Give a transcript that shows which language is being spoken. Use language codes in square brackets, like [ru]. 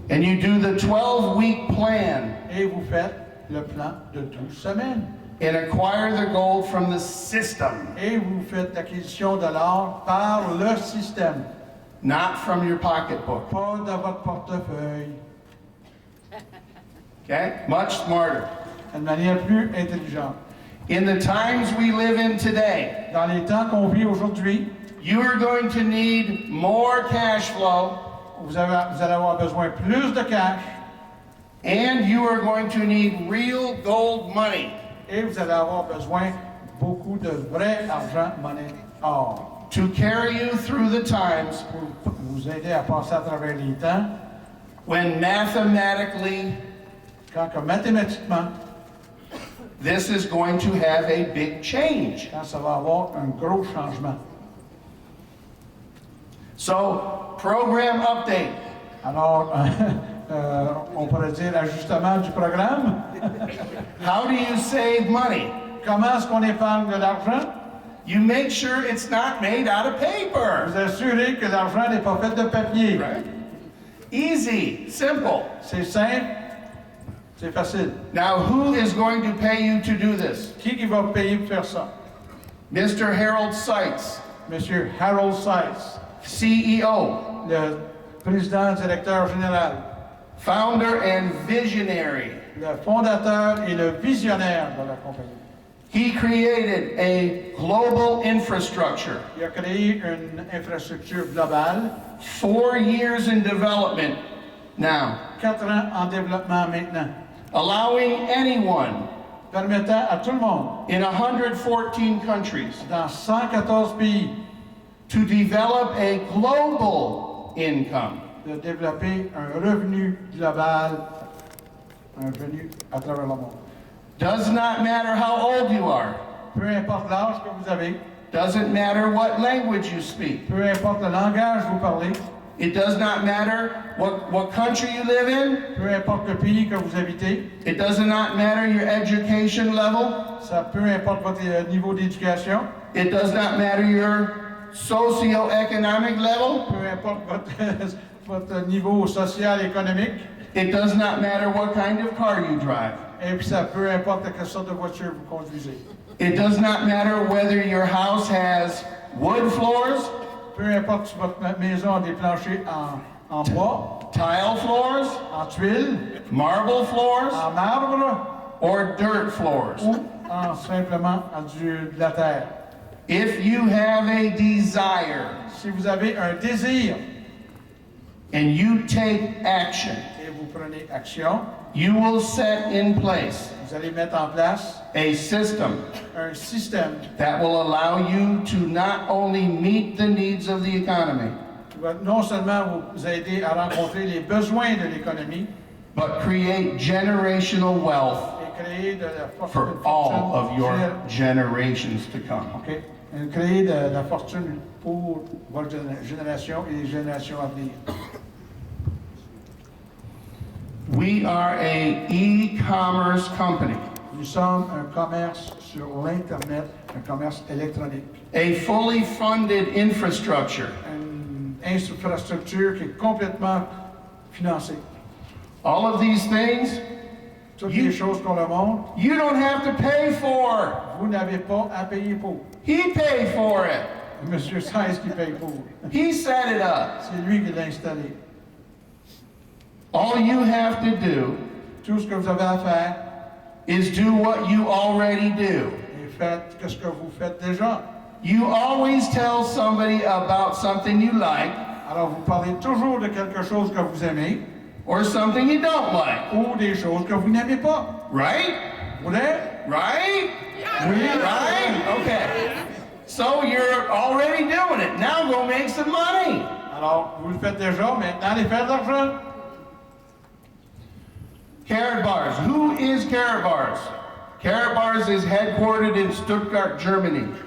[en] And you do the 12-week plan [fr] Et vous faites le plan de 12 semaines. [en] and acquire the gold from the system, [fr] Et vous faites l'acquisition de l'or par le système, [en] not from your pocketbook. [fr] pas dans votre portefeuille, [en] Okay? Much smarter. [fr] d'une manière plus intelligente. [en] In the times we live in today, [fr] Dans les temps qu'on vit aujourd'hui, [en] you are going to need more cash flow [fr] vous allez avoir besoin plus de cash [en] and you are going to need real gold money [fr] et vous allez avoir besoin beaucoup de vrai argent, monnaie, or, [en] to carry you through the times [fr] pour vous aider à passer à travers les temps [en] when mathematically [fr] quand que mathématiquement, [en] this is going to have a big change. [fr] quand ça va avoir un gros changement. [en] So, program update. [fr] Alors, on pourrait dire ajustement du programme. [en] How do you save money? [fr] Comment est-ce qu'on épargne de l'argent? [en] You make sure it's not made out of paper. [fr] Vous assurez que l'argent n'est pas fait de papier. [en] Right? Easy, simple. [fr] C'est simple. C'est facile. [en] Now, who is going to pay you to do this? [fr] Qui va payer pour faire ça? [en] Mr. Harold Seitz, [fr] Monsieur Harold Seitz, [en] CEO, [fr] le président directeur général, [en] founder and visionary. [fr] le fondateur et le visionnaire de la compagnie. [en] He created a global infrastructure, [fr] Il a créé une infrastructure globale, [en] 4 years in development now, [fr] 4 ans en développement maintenant, [en] allowing anyone [fr] permettant à tout le monde, [en] in 114 countries [fr] dans 114 pays, [en] to develop a global income. [fr] de développer un revenu global, un revenu à travers le monde. [en] Does not matter how old you are. [fr] Peu importe l'âge que vous avez, [en] Doesn't matter what language you speak. [fr] peu importe le langage que vous parlez, [en] It does not matter what country you live in. [fr] peu importe le pays que vous habitez, [en] It does not matter your education level. [fr] ça peu importe votre niveau d'éducation, [en] It does not matter your socioeconomic level. [fr] peu importe votre, votre niveau social et économique, [en] It does not matter what kind of car you drive. [fr] et puis ça peu importe quelle sorte de voiture vous conduisez. [en] It does not matter whether your house has wood floors, [fr] Peu importe si votre maison a des planchers en bois, [en] tile floors, [fr] en tuiles, [en] marble floors, [fr] en marbre [en] or dirt floors. [fr] ou simplement de la terre. [en] If you have a desire [fr] Si vous avez un désir [en] and you take action, [fr] et vous prenez action, [en] you will set in place [fr] vous allez mettre en place [en] a system [fr] un système [en] that will allow you to not only meet the needs of the economy, [fr] qui va non seulement vous aider à rencontrer les besoins de l'économie [en] but create generational wealth [fr] et créer de la fortune, [en] all of your generations to come. OK? [fr] Et créer de la fortune pour votre génération et les générations à venir. [en] We are a e-commerce company, [fr] Nous sommes un commerce sur l'Internet, un commerce électronique, [en] a fully funded infrastructure. [fr] une infrastructure qui est complètement financée. [en] All of these things [fr] Toutes les choses qu'on le montre, [en] you don't have to pay for. [fr] vous n'avez pas à payer pour. [en] He paid for it. [fr] Monsieur Sainz qui paye pour. [en] He set it up. [fr] C'est lui qui l'a installé. [en] All you have to do [fr] Tout ce que vous avez à faire, [en] is do what you already do. [fr] et faites ce que vous faites déjà. [en] You always tell somebody about something you like [fr] Alors, vous parlez toujours de quelque chose que vous aimez [en] or something you don't like, [fr] ou des choses que vous n'aimez pas. [en] right? [fr] Vous voulez? [en] Right? [fr] Oui. [en] Right? Okay. So you're already doing it. Now go make some money. [fr] Alors, vous le faites déjà, maintenant allez faire de l'argent. [en] Karatbars. Who is Karatbars? Karatbars is headquartered in Stuttgart, Germany.